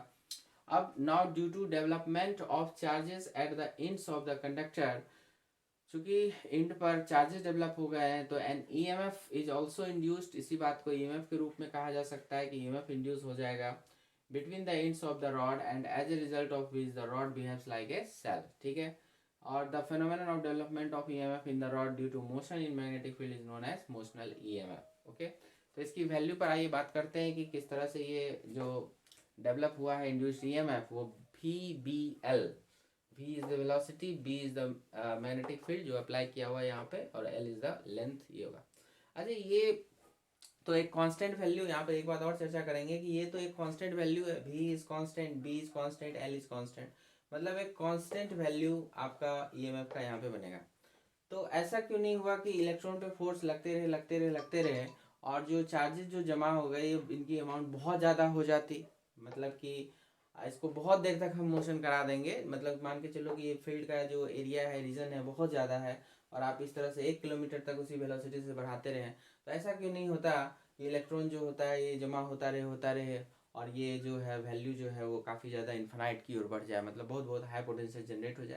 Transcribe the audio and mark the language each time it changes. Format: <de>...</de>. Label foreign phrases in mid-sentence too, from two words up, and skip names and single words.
<en>अब now due to development of charges at the ends of the conductor,</en> <hi>चूंकि एंड पर चार्जेस डेवलप हो गए हैं तो</hi> <en>an EMF is also induced,</en> <hi>इसी बात को ईएमएफ के रूप में कहा जा सकता है कि ईएमएफ इंड्यूस हो जाएगा</hi> <en>between the ends of the rod, and as a result of which the rod behaves like a cell,</en> <hi>ठीक है।</hi> <en>और the phenomenon of development of EMF in the rod due to motion in magnetic field is known as motional EMF, okay.</en> <hi>तो इसकी वैल्यू पर आइए बात करते हैं कि किस तरह से ये जो डेवलप हुआ है</hi> <en>induced EMF</en> <hi>वो VBL,</hi> <en>V is the velocity, B is the magnetic field</en> <hi>जो अप्लाई किया हुआ है यहाँ पे, और</hi> <en>L is the length,</en> <hi>ये होगा। अच्छा, ये तो एक</hi> <en>constant value,</en> <hi>यहाँ पे एक बात और चर्चा करेंगे कि ये तो एक</hi> <en>constant value</en> <hi>है,</hi> <en>V is constant, B is constant, L is constant,</en> <hi>मतलब एक कांस्टेंट वैल्यू आपका EMF का यहाँ पे बनेगा। तो ऐसा क्यों नहीं हुआ कि इलेक्ट्रॉन पे फोर्स लगते रहे और जो चार्जेस जो जमा हो गए इनकी अमाउंट बहुत ज़्यादा हो जाती, मतलब कि इसको बहुत देर तक हम मोशन करा देंगे, मतलब मान के चलो कि ये फील्ड का जो एरिया है, रीजन है, बहुत ज़्यादा है और आप इस तरह से 1 किलोमीटर तक उसी वेलोसिटी से बढ़ाते रहें, तो ऐसा क्यों नहीं होता कि इलेक्ट्रॉन जो होता है ये जमा होता रहे और ये जो है वैल्यू जो है वो काफ़ी ज़्यादा इन्फिनाइट की ओर बढ़ जाए, मतलब बहुत बहुत</hi> <en>high potential generate</en> <hi>हो जाए।</hi>